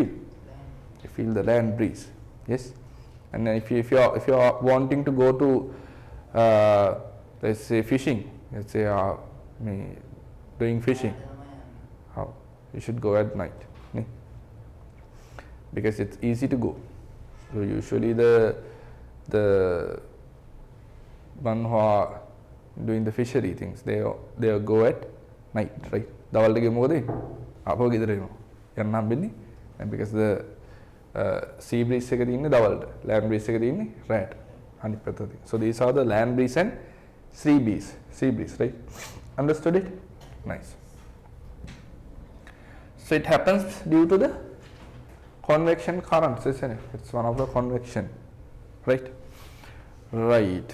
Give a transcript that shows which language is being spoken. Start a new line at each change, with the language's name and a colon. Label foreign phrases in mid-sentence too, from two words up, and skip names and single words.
English: You feel the land breeze, yes. And then if you are wanting to go to let's say fishing, let's say doing fishing, how you should go at night, ne? Because it's easy to go. So usually the one who are doing the fishery things, they go at night, right?
Sinhala: දවල්ට ගිය මොකද වෙන්නේ? ආපහු ගෙදර එනවා. යන්න හම්බෙන්නේ.
English: And because the sea breeze
Sinhala: එක තියෙන්නේ දවල්ට,
English: land breeze
Sinhala: එක තියෙන්නේ රැට. අනිත් පැත්තට.
English: So these are the land breeze and sea breeze, right? Understood it? Nice. So it happens due to the convection currents, isn't it? It's one of the convection, right? Right.